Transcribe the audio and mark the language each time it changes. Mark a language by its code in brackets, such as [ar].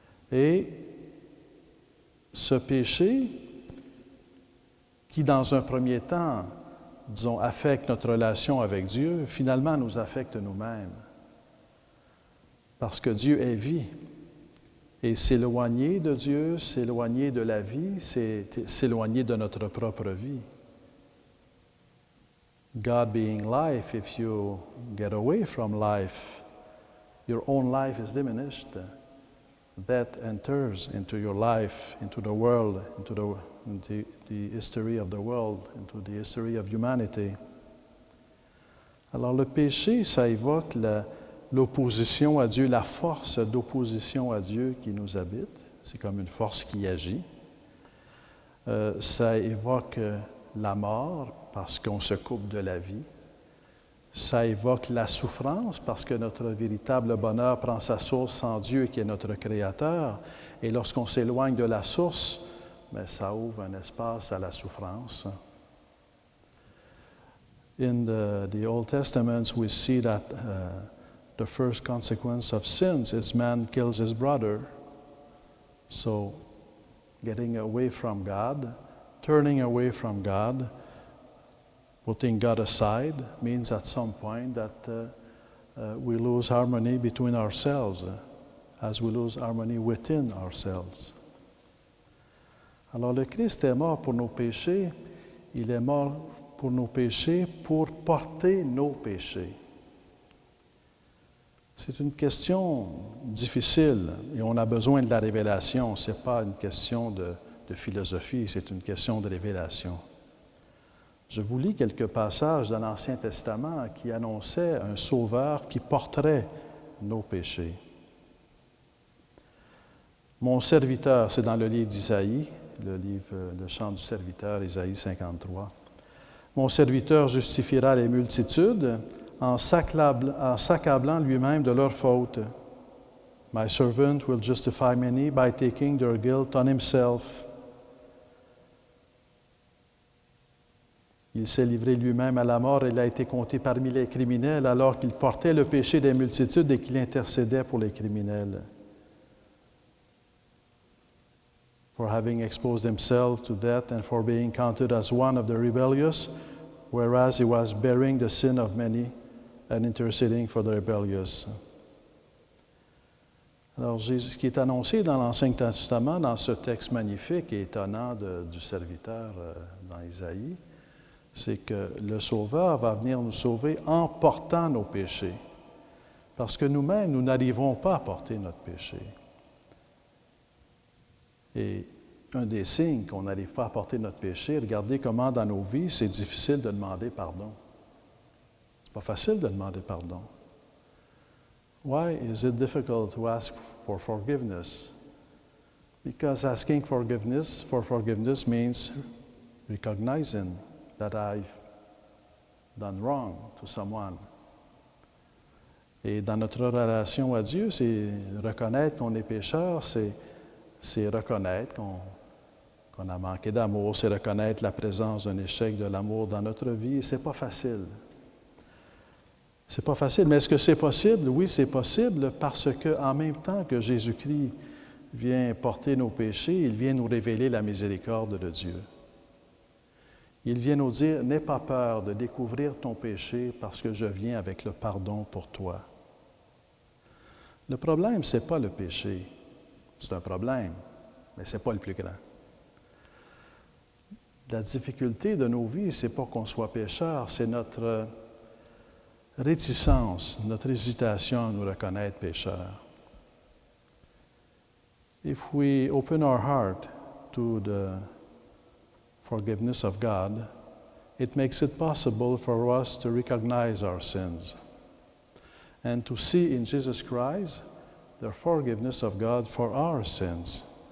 [fr] Et ce péché, qui dans un premier temps, disons, affecte notre relation avec Dieu, finalement nous affecte nous-mêmes. Parce que Dieu est vie. Et s'éloigner de Dieu, s'éloigner de la vie, c'est s'éloigner de notre propre vie. [en] God being life, if you get away from life, your own life is diminished. That enters into your life, into the world, into the history of the world, into the history of humanity. [fr] Alors le péché, ça évoque l'opposition à Dieu, la force d'opposition à Dieu qui nous habite. C'est comme une force qui agit. Ça évoque la mort parce qu'on se coupe de la vie. Ça évoque la souffrance parce que notre véritable bonheur prend sa source en Dieu qui est notre Créateur. Et lorsqu'on s'éloigne de la source, bien, ça ouvre un espace à la souffrance. [en] In the Old Testament, we see that the first consequence of sins is man kills his brother. So, getting away from God, turning away from God, putting God aside means at some point that we lose harmony between ourselves, as we lose harmony within ourselves. [fr] Alors le Christ est mort pour nos péchés, il est mort pour nos péchés pour porter nos péchés. C'est une question difficile et on a besoin de la révélation. Ce n'est pas une question de philosophie, c'est une question de révélation. Je vous lis quelques passages dans l'Ancien Testament qui annonçaient un sauveur qui porterait nos péchés. Mon serviteur, c'est dans le livre d'Isaïe, le chant du serviteur, Isaïe 53. Mon serviteur justifiera les multitudes, en s'accablant lui-même de leur faute. [en] My servant will justify many by taking their guilt on himself. [fr] Il s'est livré lui-même à la mort et il a été compté parmi les criminels alors qu'il portait le péché des multitudes et qu'il intercédait pour les criminels. [en] For having exposed himself to death and for being counted as one of the rebellious, whereas he was bearing the sin of many and interceding for the rebellious. [fr] Alors, Jésus, ce qui est annoncé dans l'Ancien Testament, dans ce texte magnifique et étonnant du serviteur dans Isaïe, c'est que le Sauveur va venir nous sauver en portant nos péchés. Parce que nous-mêmes, nous n'arriverons pas à porter notre péché. Et un des signes qu'on n'arrive pas à porter notre péché, regardez comment dans nos vies, c'est difficile de demander pardon. C'est pas facile de demander pardon. [en] Why is it difficult to ask for forgiveness? Because asking for forgiveness means recognizing that I've done wrong to someone. [fr] Et dans notre relation à Dieu, c'est reconnaître qu'on est pécheur, c'est reconnaître qu'on a manqué d'amour, c'est reconnaître la présence d'un échec de l'amour dans notre vie. Et c'est pas facile. C'est pas facile, mais est-ce que c'est possible? Oui, c'est possible parce qu'en même temps que Jésus-Christ vient porter nos péchés, il vient nous révéler la miséricorde de Dieu. Il vient nous dire, n'aie pas peur de découvrir ton péché parce que je viens avec le pardon pour toi. Le problème, ce n'est pas le péché. C'est un problème, mais ce n'est pas le plus grand. La difficulté de nos vies, ce n'est pas qu'on soit pécheur, c'est notre réticence, notre hésitation à nous reconnaître pécheurs. [en] If we open our heart to the forgiveness of God, it makes it possible for us to recognize our sins and to see in Jesus Christ the forgiveness of God for our sins.